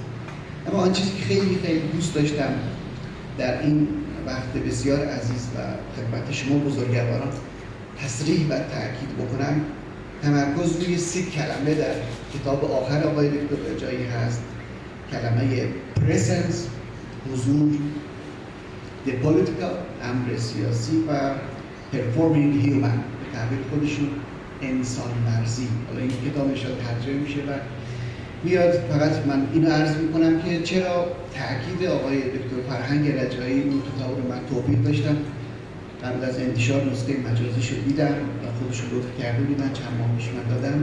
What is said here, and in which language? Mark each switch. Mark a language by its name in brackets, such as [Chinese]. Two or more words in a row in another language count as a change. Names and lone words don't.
[Persian] اما آن چیزی که خیلی خیلی دوست داشتم در این وقت بسیار عزیز و خدمت شما بزرگواران تصریح و تأکید بکنم، تمرکز روی 3 کلمه در کتاب آخر آقای دکتر رجایی هست. [English] کلمه presence، حضور، the political، [Persian] امر سیاسی و [English] performing human، [Persian] به تعبیر خودشون انسان ورزی. حالا این کتاب انشاء ترجمه میشه و میاد. فقط من اینو عرض میکنم که چرا تأکید آقای دکتر فرهنگ رجایی اون کتاب رو من توفیق داشتم قبل از انتشار نسخه مجازیشو دیدم و خودشو لطف کرده بود، من چند ماه پیش من دادم.